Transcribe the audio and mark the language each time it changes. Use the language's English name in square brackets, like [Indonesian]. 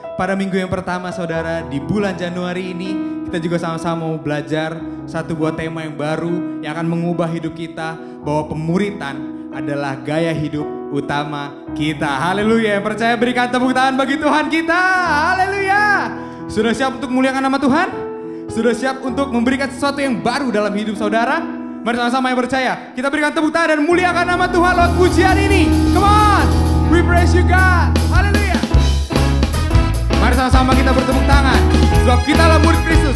[Indonesian] Pada minggu yang pertama saudara, di bulan Januari ini, kita juga sama-sama mau belajar satu buah tema yang baru yang akan mengubah hidup kita, bahwa pemuritan adalah gaya hidup utama kita. Haleluya. Yang percaya berikan tepuk tangan bagi Tuhan kita. Haleluya. Sudah siap untuk memuliakan nama Tuhan? Sudah siap untuk memberikan sesuatu yang baru dalam hidup saudara? Mari sama-sama yang percaya, kita berikan tepuk tangan dan muliakan nama Tuhan lewat pujian ini. [English] Come on, we praise you God. [Indonesian] Haleluya. Mari sama-sama kita bertepuk tangan, sebab kita adalah murid Kristus.